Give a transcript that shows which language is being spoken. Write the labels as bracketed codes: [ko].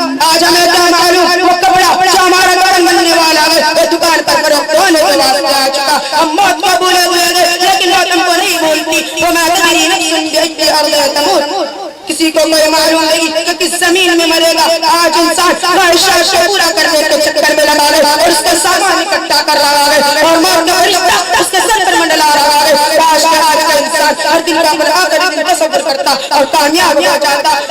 [ur] آج ہمیں کیا معلوم وہ کپڑا جو ہمارا گرم بننے والا ہے وہ دکان پر فروخت ہونے کے واسطے آ چکا. ہم موت کو بھولے ہوئے ہیں لیکن موت ہم کو نہیں بھولتی. [ar] وما تدری نفس بأي أرض تموت. [ur] کسی کو کوئی معلوم نہیں کہ کس زمین میں مرے گا. آج انسان خواہشات کو پورا کرنے کے چکر میں لگا ہے اور اس کا سامان اکٹھا کر رہا ہے اور موت کا فرشتہ اس کے سر پر منڈلا رہا ہے. آج کا انسان ہر دن کا پر آخری دن تصور کرتا اور کامیاب ہو جاتا.